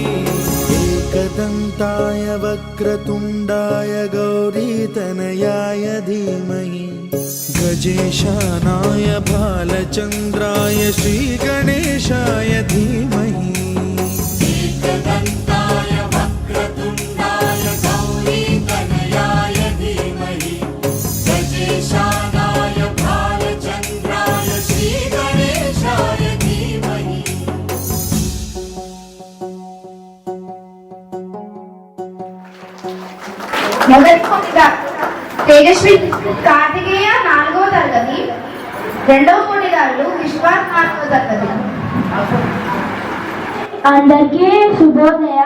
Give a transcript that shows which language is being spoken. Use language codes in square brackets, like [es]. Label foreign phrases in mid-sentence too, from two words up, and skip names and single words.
[sa] एकदन्ताय वक्रतुण्डाय गौरीतनयाय धीमहि, गजेशानाय बालचन्द्राय श्रीगणेशाय धीमहि एकदन्ताय वक्रतुण्डाय गौरीतनयाय धीमहि गजेशानाय बालचन्द्राय श्रीगणेशाय धीमहि [te] మొదటిగా తేజస్వి కార్తికేయ 4వ తరగతి, రెండవ పోటీదారులు విశ్వాస్ 4వ తరగతి. అందరికీ శుభోదయం.